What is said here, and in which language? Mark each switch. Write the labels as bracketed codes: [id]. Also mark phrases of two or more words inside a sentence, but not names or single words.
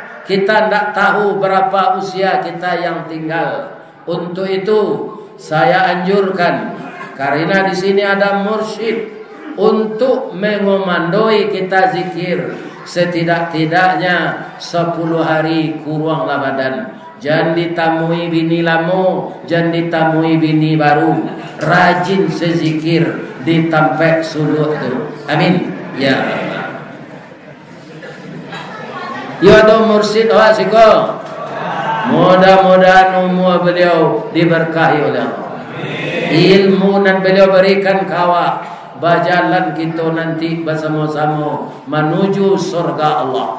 [id] Kita tidak tahu berapa usia kita yang tinggal. Untuk itu saya anjurkan, karena di sini ada mursyid, untuk mengomandoi kita zikir setidak-tidaknya 10 hari kurang badan. [min] Jangan ditamui bini lamo, jangan ditamui bini baru. Rajin sezikir ditampek suluh tu. [ar] آمين يا الله. [min] Yo ada mursyid awak siko. [id] Mudah-mudahan umur beliau diberkahi oleh Allah. Ilmu dan beliau berikan kawa, berjalan kita nanti bersama-sama menuju surga Allah.